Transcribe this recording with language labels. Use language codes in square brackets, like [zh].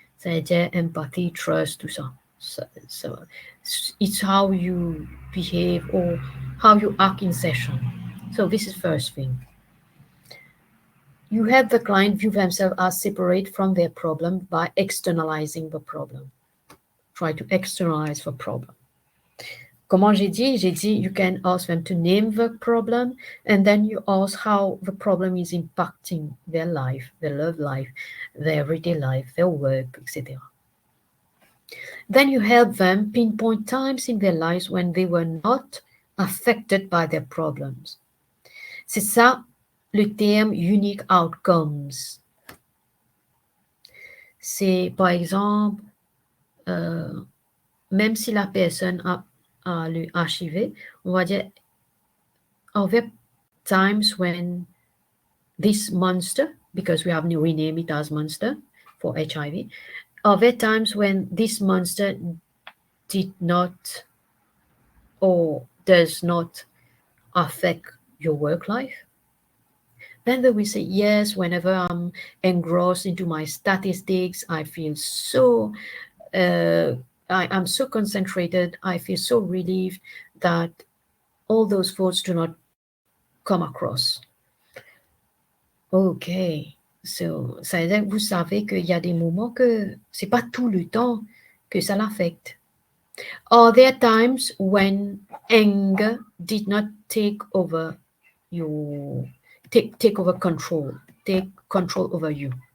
[fr] C'est-à-dire empathy, trust, tout ça. [en] So it's how you behave or how you act in session. So this is first thing. You help the client view themselves as separate from their problem by externalizing the problem. Try to externalize the problem. [fr] Comment j'ai dit? J'ai dit [en] you can ask them to name the problem, and then you ask how the problem is impacting their life, their love life, their everyday life, their work, etc. Then you help them pinpoint times in their lives when they were not affected by their problems. [fr] C'est ça le terme unique outcomes. C'est par exemple, même si la personne a le HIV, on va dire, [en] are there times when this monster, because we have to rename it as monster for HIV, are there times when this monster did not or does not affect your work life? Then they will say, yes, whenever I'm engrossed into my statistics, I feel so, I'm so concentrated, I feel so relieved that all those thoughts do not come across. [fr] Ok, so, ça veut dire que vous savez qu'il y a des moments que c'est pas tout le temps que ça l'affecte. [en] Are there times when anger did not take over your take over control, take control over you?